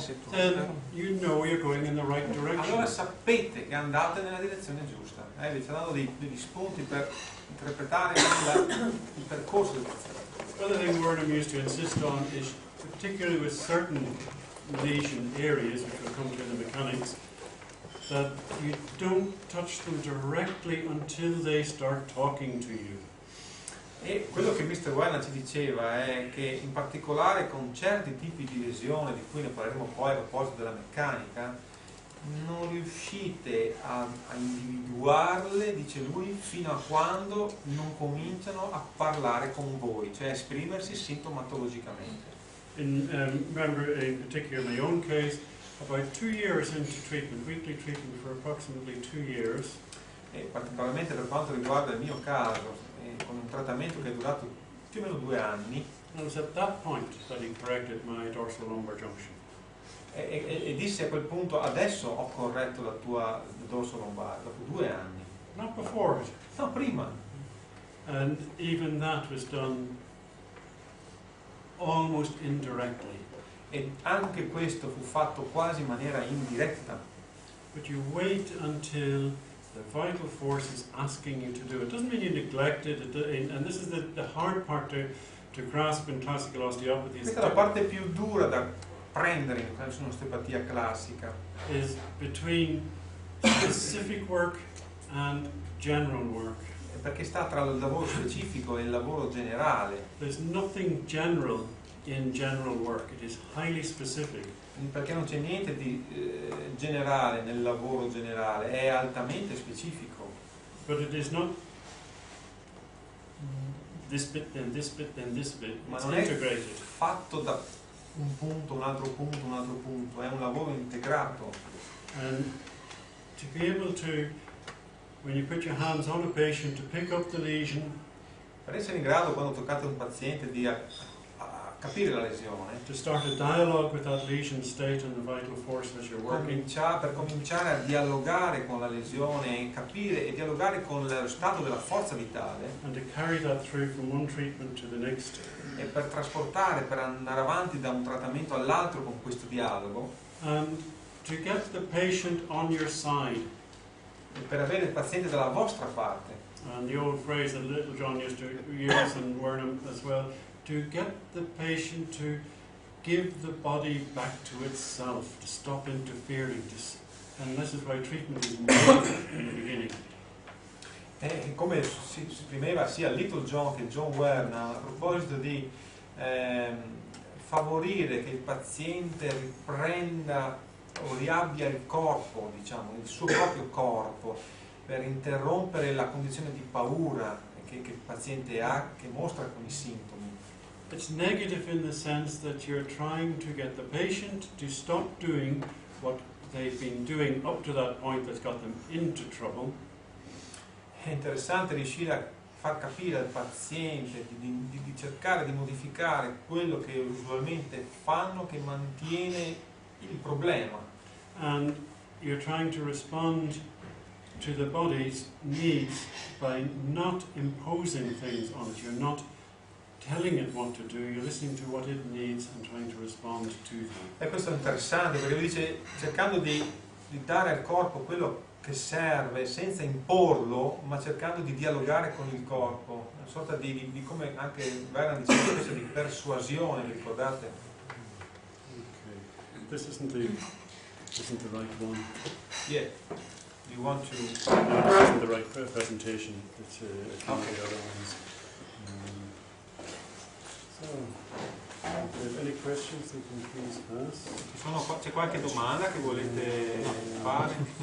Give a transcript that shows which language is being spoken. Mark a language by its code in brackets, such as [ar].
[en] then you know you're going in the right [it] allora [en] direction. [it] sapete che andate nella direzione giusta. Vi sta dando degli spunti per interpretare il percorso del paziente. [en] The other thing Wernham used to insist on is, particularly with certain lesion areas, which we'll come to in the mechanics, that you don't touch them directly until they start talking to you. [it] E quello che Mr. Werner ci diceva è che in particolare con certi tipi di lesione, di cui ne parleremo poi a proposito della meccanica, non riuscite a individuarle, dice lui, fino a quando non cominciano a parlare con voi, cioè a esprimersi sintomatologicamente. [en] Remember, in particular, in my own case, about 2 years into treatment, weekly treatment for approximately 2 years, [it] E particolarmente per quanto riguarda il mio caso, con un trattamento che è durato più o meno 2 anni, [en] it was at that point that he corrected my dorsal lumbar junction. [it] e disse a quel punto: adesso ho corretto la tua dorso lombare, dopo 2 anni. [en] Not before it. [it] No, prima. [en] And even that was done almost indirectly. [it] E anche questo fu fatto quasi in maniera indiretta. [en] But you wait until the vital force is asking you to do it. Doesn't mean you neglect it, and this is the hard part to grasp in classical osteopathy. [it] Questa è la parte più dura da prendere in un'osteopatia classica. [en] Is between specific work and general work. [it] Perché sta tra il lavoro specifico e il lavoro generale. [en] There's nothing general in general work. It is highly specific. [it] Perché non c'è niente di generale nel lavoro generale, è altamente specifico. [en] But it is not this bit, then this bit, then this bit. [it] Ma [en] It's [it] non è [en] integrated. [it] fatto da un punto, un altro punto, un altro punto, è un lavoro integrato. [en] And to be able to, when you put your hands on a patient, to pick up the lesion, [it] Per essere in grado, quando toccate un paziente, di capire la lesione, [en] to start a dialogue with that lesion state and the vital force as you're working, [it] per cominciare a dialogare con la lesione e capire e dialogare con lo stato della forza vitale, [en] and to carry that through from one treatment to the next, [it] e per trasportare, per andare avanti da un trattamento all'altro con questo dialogo, [en] To get the patient on your side. [it] Per avere il paziente dalla vostra parte. [en] And the old phrase that Little John used to use and Wernham as well, to get the patient to give the body back to itself, to stop interfering, and this is why treatment is made in the beginning. [it] Come si esprimeva sia Little John che John Wernham a proposito di favorire che il paziente riprenda o riabbia il corpo, diciamo, il suo proprio corpo, per interrompere la condizione di paura che il paziente ha, che mostra con i sintomi. [en] It's negative in the sense that you're trying to get the patient to stop doing what they've been doing up to that point that's got them into trouble. [it] È interessante riuscire a far capire al paziente di cercare di modificare quello che usualmente fanno, che mantiene il problema. [en] And you're trying to respond to the body's needs by not imposing things on it. You're not telling it what to do, you're listening to what it needs and trying to respond to them. [it] E questo è interessante perché lui dice, cercando di dare al corpo quello che serve senza imporlo, ma cercando di dialogare con il corpo, una sorta di come anche Wernham diceva spesso, di persuasione, vi ricordate? [en] Okay. This isn't the right one. Yeah. You want to... No, this isn't the right presentation. It's a couple of the other ones. So, if you have any questions, you can please ask. [it] C'è qualche domanda che volete fare?